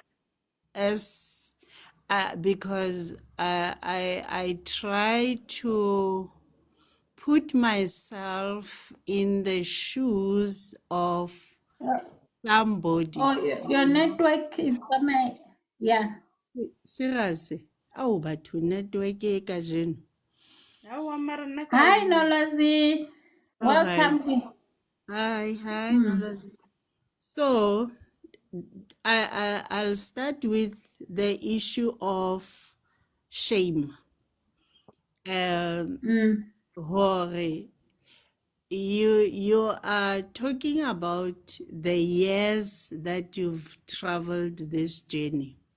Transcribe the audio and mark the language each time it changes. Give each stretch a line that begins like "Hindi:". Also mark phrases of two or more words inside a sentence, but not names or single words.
English: as because I try to put myself in the shoes of somebody. Your network is coming. Yeah. Serious.
Southern Sotho: Awu batho network e kajeno. Hawa mara nna ka
English: Hi,
Southern Sotho: o bua. Nolozi.
English: All right. Welcome to. Hi, Mm, Nolazi. So I'll start with the issue of shame. mm, Hore, you are talking about the years that you've traveled this journey.